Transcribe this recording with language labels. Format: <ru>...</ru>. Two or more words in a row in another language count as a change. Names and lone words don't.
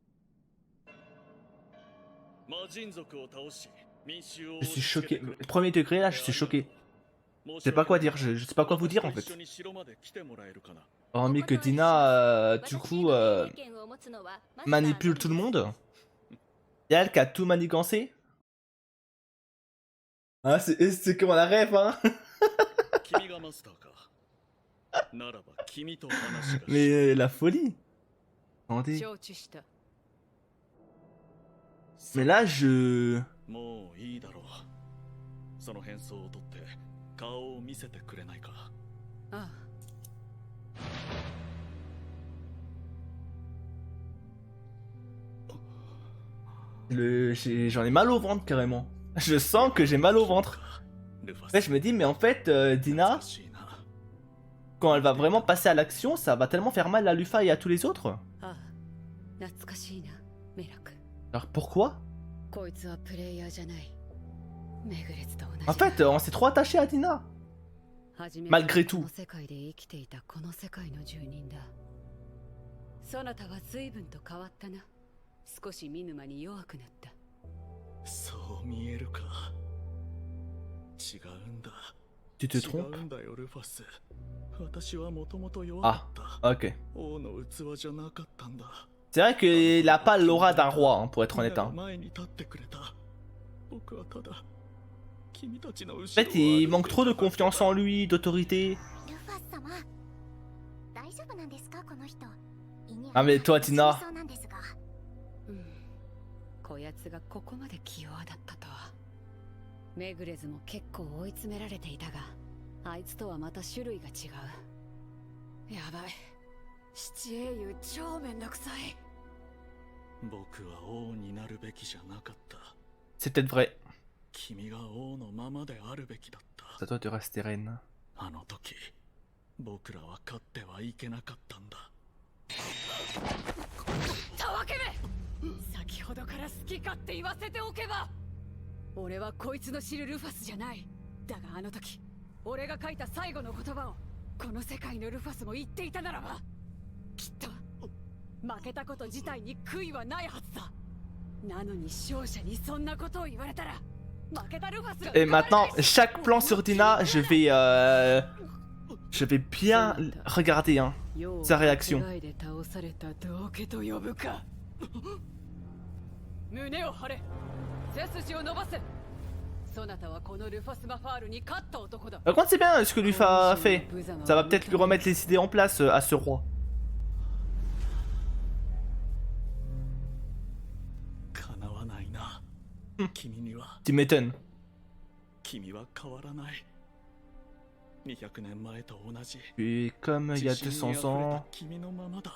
<ja>魔人族を倒し、民衆を</ja> <fr>Je suis choqué. Premier degré, là, je suis choqué. Je sais pas quoi dire, je sais pas quoi vous dire en fait. Hormis que Dina, du coup, manipule tout le monde. Et elle qui a tout manigancé. Ah, c'est comme la rêve, hein. Mais la folie. Attendez.</fr> <ja>承知した。</ja> <fr>Mais là, je...</fr> <ja>もういいだろう。その変装を取って顔を見せてくれないか。ああ。</ja> <fr>J'en ai mal au ventre carrément. Je sens que j'ai mal au ventre. Après, je me dis, mais en fait, Dina, quand elle va vraiment passer à l'action, ça va tellement faire mal à Lufa et à tous les autres.</fr> <ja>ああ。 懐かしいな、メラク。</ja> <fr>Alors pourquoi?</fr> <ja>こいつはプレイヤーじゃない。メグレツと同じ。</ja> <fr>En fait, on s'est trop attaché à Dina. Malgré tout.</fr> <ja>この世界で生きていたこの世界の住人だ。そなたは随分と変わったな。少し見沼に弱くなった。そう見えるか。違うんだ。</ja> <fr>Tu te</fr> <ja>違</ja> <fr>trompes?</fr> <ja>うんだよルファス。私はもともと弱かった。</ja> <fr>Ok.</fr> <ja>王の器じゃなかったんだ。</ja> <fr>C'est vrai qu'il a pas l'aura d'un roi, hein, pour être honnête. Hein.</fr> <ja>前に立ってくれた。僕はただ君たちの後ろを</ja> <fr>En fait, il manque trop de confiance en lui, d'autorité.</fr> <ja>ルファス様、大丈夫なんですかこの人。あめとはティナ。そうなんですが。こやつがここまで器用だったとは。メグレズも結構追い詰められていたが、あいつとはまた種類が違う。やばい。七英雄超めんどくさい。僕は王になるべきじゃなかった。</ja> <fr>C'est peut-être vrai.</fr> <ja>君が王のままであるべきだった。</ja> <fr>C'est à toi de rester reine.</fr> <ja>あの時、僕らは勝ってはいけなかったんだ。たわけめ！先ほどから好き勝手言わせておけば。俺はこいつの知るルファスじゃない。だがあの時、俺が書いた最後の言葉をこの世界のルファスも言っていたならば、きっと負けたこと自体に悔いはないはずだ。なのに勝者にそんなことを言われたら、負けたルファスが。</ja> <fr>Et maintenant, chaque plan sur Dina, je vais bien regarder hein, sa réaction.</fr> <ja>胸を張れ。背筋を伸ばせ。そなたはこのルファスマファールに勝った男だ。</ja> <fr>Par contre, c'est bien ce que Lufa a fait. Ça va peut-être lui remettre les idées en place à ce roi.</fr> <ja>叶わないな。君には。</ja> <fr>Tu m'étonnes.</fr> <ja>君は変わらない。200年前と同じ。</ja> <fr>Puis comme il y a 200 ans.</fr> <ja>君のままだ。</ja>